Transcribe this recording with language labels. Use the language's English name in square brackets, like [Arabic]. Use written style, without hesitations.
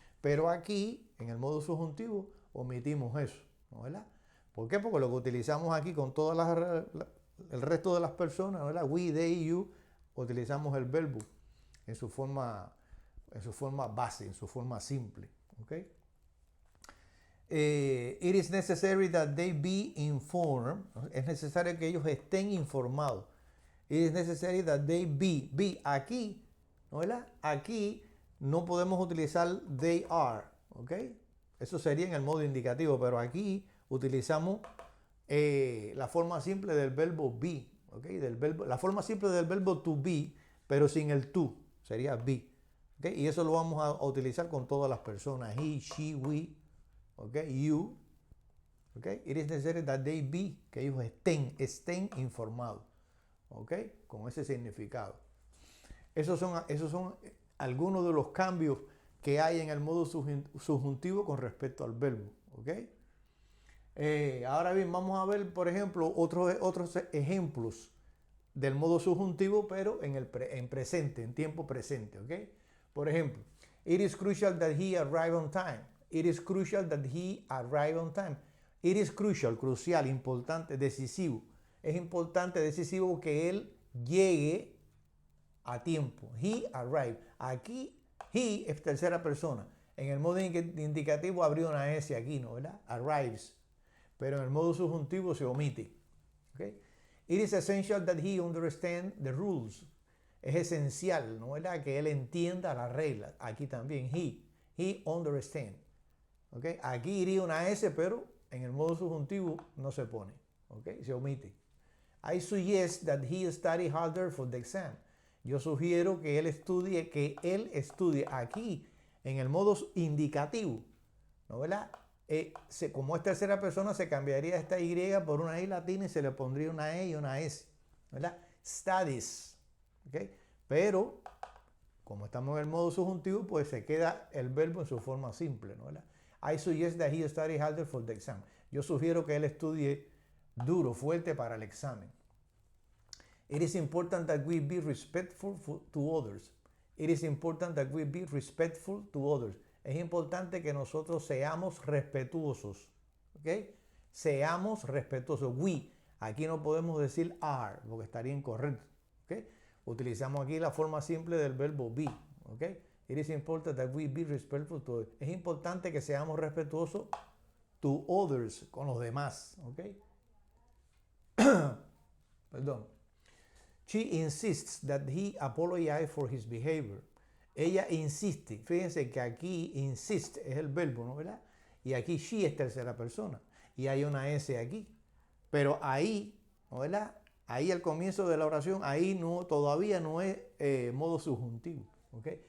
[Spanish] Pero aquí, en el modo subjuntivo, omitimos eso, ¿no? ¿Verdad? ¿Por qué? Porque lo que utilizamos aquí con el resto de las personas, ¿verdad? [English] We, they, you, [Spanish] utilizamos el verbo en su forma base, en su forma simple, ¿ok? [English] It is necessary that they be informed. [Spanish] Es necesario que ellos estén informados. [English] It is necessary that they be. [Spanish] Aquí, ¿no? ¿Verdad? Aquí no podemos utilizar [English] they are, [Spanish] ¿ok? Eso sería en el modo indicativo, pero aquí utilizamos la forma simple del verbo be, ¿ok? La forma simple del verbo to be, pero sin el to, sería be, ¿ok? Y eso lo vamos a utilizar con todas las personas, [English] he, she, we, [Spanish] ¿ok? [English] You, ¿ok? It is necessary that they be, [Spanish] que ellos estén informados, [English] ¿ok? [Spanish] Con ese significado. Esos son algunos de los cambios que hay en el modo subjuntivo con respecto al verbo, ¿ok? Ahora bien, vamos a ver, por ejemplo, otros ejemplos del modo subjuntivo, pero en presente, en tiempo presente, ¿ok? Por ejemplo, [English] it is crucial that he arrive on time. It is crucial that he arrive on time. It is crucial, crucial, [Spanish] importante, decisivo. Es importante, decisivo que él llegue a tiempo. [English] He arrived. [Spanish] Aquí, he es tercera persona. En el modo indicativo habría una S aquí, ¿no? ¿Verdad? Arrives. Pero en el modo subjuntivo se omite. ¿Okay? [English] It is essential that he understand the rules. [Spanish] Es esencial, ¿no? ¿Verdad? Que él entienda las reglas. Aquí también, [English] he understand. [Spanish] ¿Okay? Aquí iría una S, pero en el modo subjuntivo no se pone. ¿Okay? Se omite. [English] I suggest that he study harder for the exam. [Spanish] Yo sugiero que él estudie aquí en el modo indicativo, ¿no? ¿Verdad? Como es tercera persona, se cambiaría esta Y por una I latina y se le pondría una E y una S, ¿verdad? Studies, ¿ok? Pero, como estamos en el modo subjuntivo, pues se queda el verbo en su forma simple, ¿no? ¿Verdad? [English] I suggest that he study harder for the exam. [Spanish] Yo sugiero que él estudie duro, fuerte para el examen. [English] It is important that we be respectful to others. It is important that we be respectful to others. [Spanish] Es importante que nosotros seamos respetuosos. ¿Ok? Seamos respetuosos. We. Aquí no podemos decir are, porque estaría incorrecto. ¿Ok? Utilizamos aquí la forma simple del verbo be. ¿Ok? [English] It is important that we be respectful to others. [Spanish] Es importante que seamos respetuosos [English] to others, [Spanish] con los demás. ¿Ok? Perdón. [English] She insists that he apologize for his behavior. [Spanish] Ella insiste. Fíjense que aquí insist es el verbo, ¿no? ¿Verdad? Y aquí she es tercera persona. Y hay una S aquí. Pero ahí, ¿no? ¿Verdad? Ahí al comienzo de la oración, ahí no, todavía no es modo subjuntivo. ¿Ok?